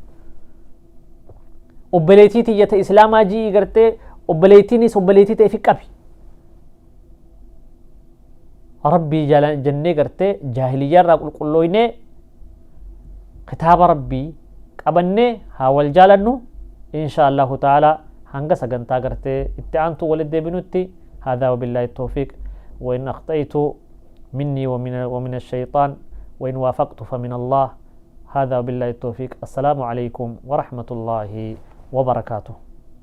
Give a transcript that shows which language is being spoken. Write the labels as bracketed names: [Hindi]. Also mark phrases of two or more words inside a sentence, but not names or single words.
[Oromo] obboleetii tiyyata islaamaa jii gartee obboleettiinis obboleettii ta'e fi qabi rabbii jennee gartee jaahiliyyaa irraa qulqullooynee kitaaba rabbii qabannee haa wal jaalannu [Arabic] إن شاء الله تعالى [Oromo] hanga sagantaa gartee itti aantu walit deebinutti [Arabic] هذا وبالله التوفيق وإن أخطأت مني ومن الشيطان وإن وافقت فمن الله هذا وبالله التوفيق السلام عليكم ورحمة الله وبركاته